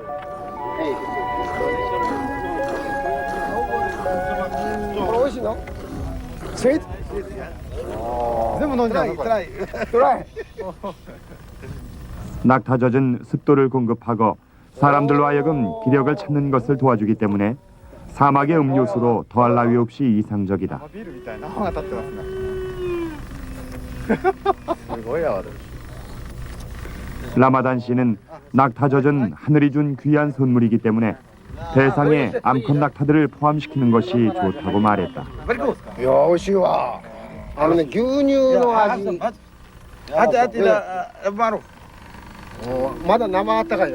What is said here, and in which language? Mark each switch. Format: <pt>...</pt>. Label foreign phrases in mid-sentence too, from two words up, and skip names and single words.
<ko>낙타젖은 습도를 공급하고 사람들로 하여금 기력을 찾는 것을 도와주기 때문에 사막의 음료수로 더할 나위 없이 이상적이다. 라마단 씨는 낙타젖은 하늘이 준 귀한 선물이기 때문에 대상에 암컷 낙타들을 포함시키는 것이 좋다고 말했다.</ko> <ja>いや美味しいわ牛乳の味まだ生あったかいよ</ja>